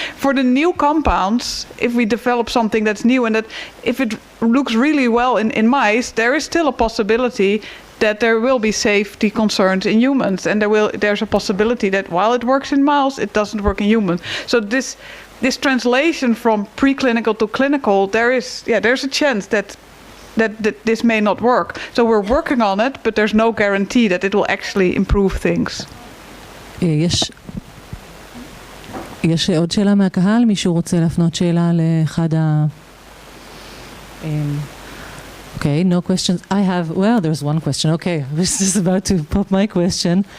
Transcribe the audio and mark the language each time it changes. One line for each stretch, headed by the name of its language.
English: For the new compounds, if we develop something that's new and that if it looks really well in mice, there is still a possibility that there will be safety concerns in humans, and there's a possibility that while it works in mouse, it doesn't work in humans. So this translation from preclinical to clinical, there's a chance that this may not work. So we're working on it, but there's no guarantee that it will actually improve things.
Hebrew: יש עוד שאלה מהקהל? מישהו רוצה להפנות שאלה לאחד
English: Okay, no questions. There's one question. Okay, I was just about to pop my question.